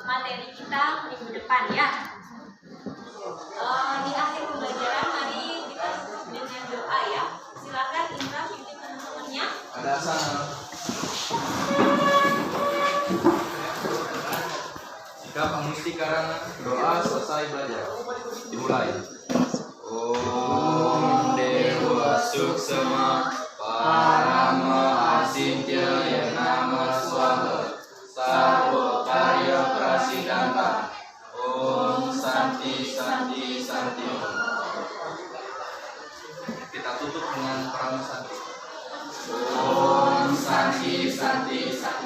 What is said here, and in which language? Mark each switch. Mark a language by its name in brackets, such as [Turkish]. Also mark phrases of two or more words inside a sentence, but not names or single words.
[Indonesian] materi kita minggu depan ya. Di akhir pembelajaran mari kita tutup dengan doa ya. Silakan Indra pimpin teman-temannya. Ada sana. Sikap Amusti Karana, doa selesai belajar. Dimulai. [Sanskrit] Om Dewa Suksema Parama Asintya Nama Swaha Sarva Karya Prasidanta. Om Santi Santi Santi. [Indonesian] Kita tutup dengan Parama Santi. [Sanskrit] Om Santi Santi